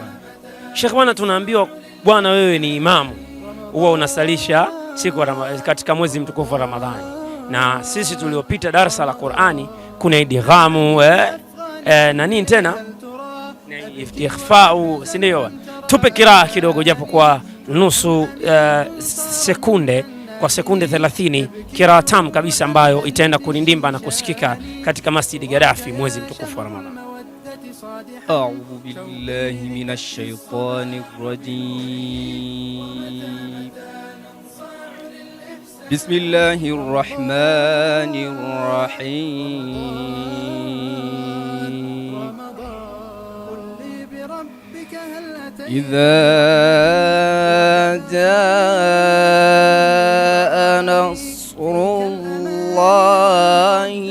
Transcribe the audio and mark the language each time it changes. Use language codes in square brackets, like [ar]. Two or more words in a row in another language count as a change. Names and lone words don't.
[sw] Sheikh, bwana, tunaambiwa bwana wewe ni imamu, huwa unasalisha siku katika mwezi mtukufu wa Ramadhani, na sisi tuliopita darasa la Qur'ani kuna idghamu na nini tena ikhfa'u, si ndio? Tupe kiraa kidogo japo kwa nusu sekunde, kwa sekunde 30, kiraa tam kabisa ambayo itaenda kunindimba na kusikika katika Masjid Gaddafi mwezi mtukufu wa Ramadhani. [ar] أعوذ بالله من الشيطان الرجيم. بسم الله الرحمن الرحيم. إذا جاء نصر الله